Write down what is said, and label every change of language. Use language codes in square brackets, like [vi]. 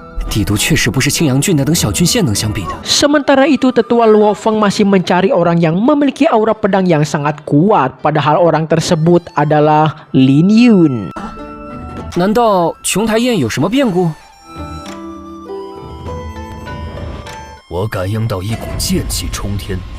[zh] 帝都确实不是青阳郡那等小郡县能相比的。 [id] Sementara itu tetua Luo Feng masih mencari orang yang memiliki aura pedang yang sangat kuat. Padahal orang tersebut adalah Lin Yun. [zh] 难道琼台宴有什么变故？我感应到一股剑气冲天。